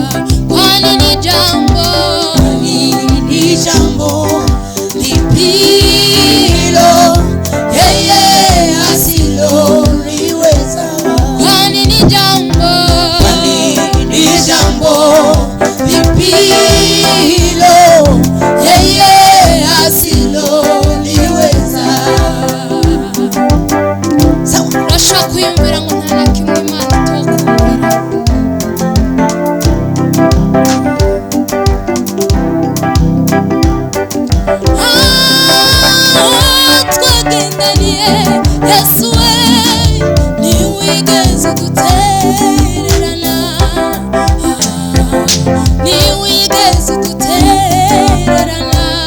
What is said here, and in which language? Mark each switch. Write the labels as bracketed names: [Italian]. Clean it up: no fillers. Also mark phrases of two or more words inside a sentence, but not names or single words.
[Swahili] Kwani ni jambo lipilo yeye asiloliweza. Kwani ni jambo lipilo yeye asiloliweza. [Kinyarwanda] Urashobora kwiyumvira ngo nta na kimwe Imana itokumvira. Twagendaniye Yesu we, ntiwigeze udutererana, ntiwigeze udutererana.